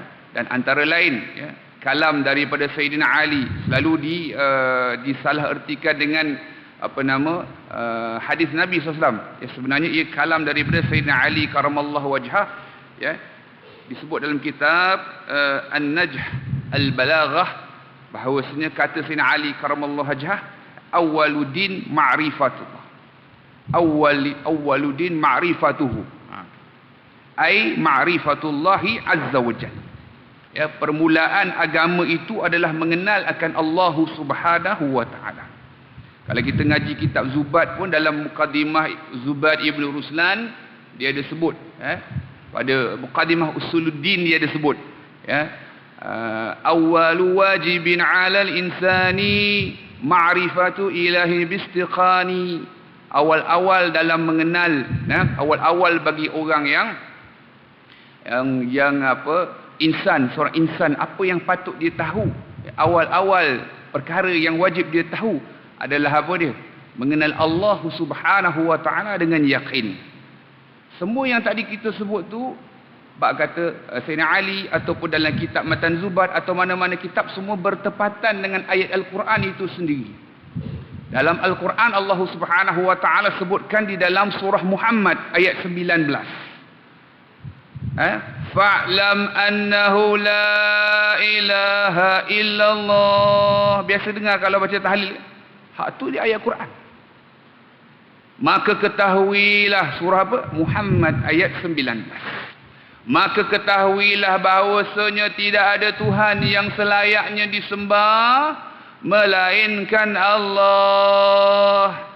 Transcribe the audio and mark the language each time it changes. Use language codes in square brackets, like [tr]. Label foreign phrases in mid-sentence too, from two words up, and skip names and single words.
[ms] Dan antara lain ya, kalam daripada Sayyidina Ali selalu disalah ertikan dengan hadis Nabi SAW ya, sebenarnya ia kalam daripada Sayyidina Ali [ar] karamallahu wajhah [ms] ya. Disebut dalam kitab An-Najh Al-Balaghah bahawasanya kata Sayyidina Ali [ar] karamallahu wajhah, أول الدين معرفة الله أول الدين معرفته أي معرفة الله عز وجل [ms] ya, permulaan agama itu adalah mengenal akan Allah [ar] subhanahu wa ta'ala. [ms] Kalau kita ngaji kitab Zubat pun, dalam mukadimah Zubat Ibn Ruslan dia ada sebut pada mukadimah Usuluddin dia ada sebut ya, [ar] أول واجب على الإنسان معرفة الإله باستيقان. [ms] Awal-awal dalam mengenal ya, awal-awal bagi orang yang insan, seorang insan, apa yang patut dia tahu, awal-awal perkara yang wajib dia tahu adalah apa dia? Mengenal Allah [ar] subhanahu wa ta'ala [ms] dengan yakin. Semua yang tadi kita sebut tu, bab kata Sayyidina Ali ataupun dalam kitab Matan Zubat atau mana-mana kitab, semua bertepatan dengan ayat Al-Quran itu sendiri. Dalam Al-Quran Allah [ar] Subhanahu wa taala [ms] sebutkan di dalam surah Muhammad ayat 19. [ar] فاعلم أنه لا إله إلا الله. [ms] Biasa dengar kalau baca tahlil. Hak tu di ayat Quran. Maka ketahuilah, surah apa? Muhammad ayat 19. Maka ketahuilah bahawasanya tidak ada Tuhan yang selayaknya disembah melainkan Allah.